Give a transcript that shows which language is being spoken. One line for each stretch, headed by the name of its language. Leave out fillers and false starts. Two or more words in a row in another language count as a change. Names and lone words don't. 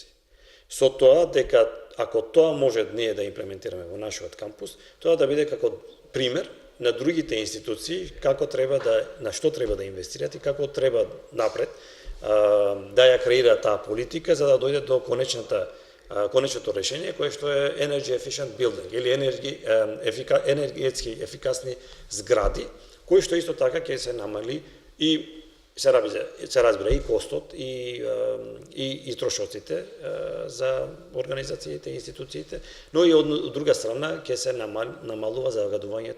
Macedonian: Со тоа дека ако тоа може ние да имплементираме во нашиот кампус, тоа да биде како пример на другите институции на што треба да инвестираат и како треба напред да ја креираат таа политика за да дојде до конечното решение кое што е
English: energy efficient building
Macedonian: или енергетски ефикасни згради, кои што исто така ќе се намали и се разбира и костот и трошоците за организациите и институциите, но и од друга страна ќе се намалува загадувањето.